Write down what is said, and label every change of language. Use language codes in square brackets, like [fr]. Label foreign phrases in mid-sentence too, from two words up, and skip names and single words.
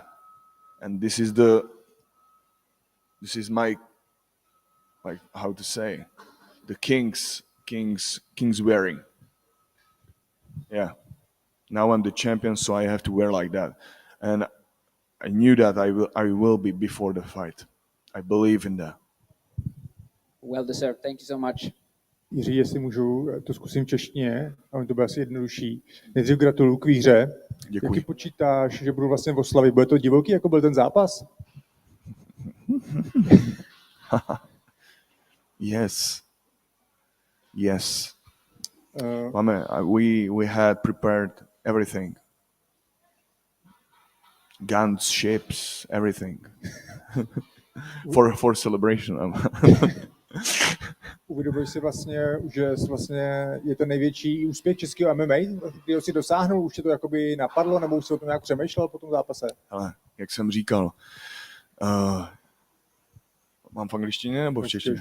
[en] And this is my, like, how to say, the king's wearing. Yeah. Now I'm the champion, so I have to wear like that. And I knew that I will be before the fight. I believe in that. Well deserved. Thank you so much. [cs] Jiří, jestli můžu, to zkusím v češtině, a to bude asi jednodušší. Nejdřív gratuluju k výhře. Děkuji. Jaký počítáš, že budu vlastně oslavit? Bude to divoký, jako byl ten zápas? [en] Yes. We had prepared everything. Guns, ships, everything. for celebration. [cs] Uvědomuješ si vlastně, že vlastně je to největší úspěch českého MMA, kterého si dosáhnul? Už tě to jakoby napadlo, nebo už jsi o tom nějak přemýšlel po tom zápase? Ale, jak jsem říkal, mám v angličtině nebo v češtině?